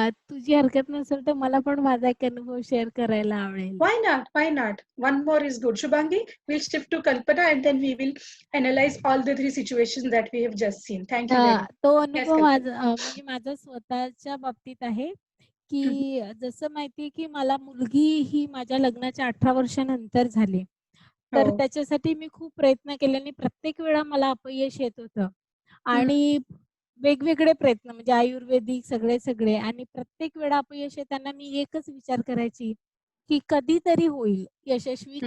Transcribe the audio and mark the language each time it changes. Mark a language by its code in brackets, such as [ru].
[mr] तुझी हरकत नसेल तर मला पण माझा एक अनुभव शेअर करायला आवडेल. [en] Why not? Why not? One more is good. Shubhangi, we'll shift to Kalpana and then we will analyze all the three situations that we have just seen. Thank you very much. [mr] तो [en] Yes, [mr] अनुभव [en] Kalpana. [mr] म्हणजे माझा स्वतःच्या बाबतीत आहे Mhm. की जसं माहितीये की मला मुलगी ही माझ्या लग्नाच्या 18 वर्षानंतर झाली. तर हो. त्याच्यासाठी मी खूप प्रयत्न केले आणि प्रत्येक वेळा मला अपयश येत होतं. हं. आणि वेगवेगळे प्रयत्न म्हणजे आयुर्वेदिक सगळे आणि प्रत्येक वेळा अपयश येताना मी एकच विचार करायची की कधीतरी होईल, यशस्वी